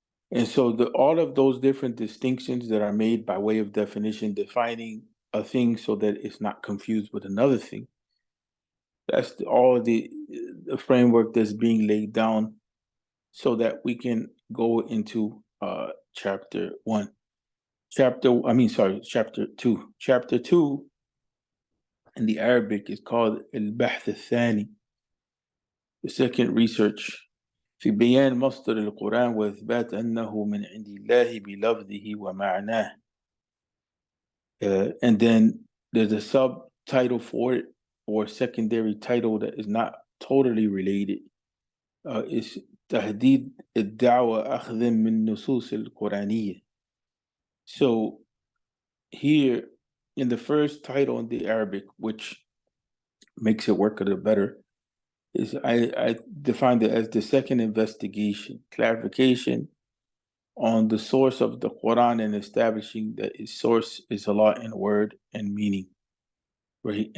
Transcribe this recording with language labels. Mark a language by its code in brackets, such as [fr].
[en] And so all of those different distinctions that are made by way of definition, defining a thing so that it's not confused with another thing, that's all the framework that's being laid down so that we can go into chapter 2. Chapter 2 in the Arabic is called al-Bahth al-Thani, the second research. [ar] في بيان مصدر القرآن وإثبات أنه من عند الله بلفظه ومعناه. [en] And then there's a subtitle for it, or secondary title that is not totally related. [ar] It's تهديد الدعوة أخذ من نصوص القرآنية. [en] So here in the first title in the Arabic, which makes it work a little better, is I defined it as the second investigation, clarification on the source of the Quran and establishing that its source is Allah in word and meaning, right?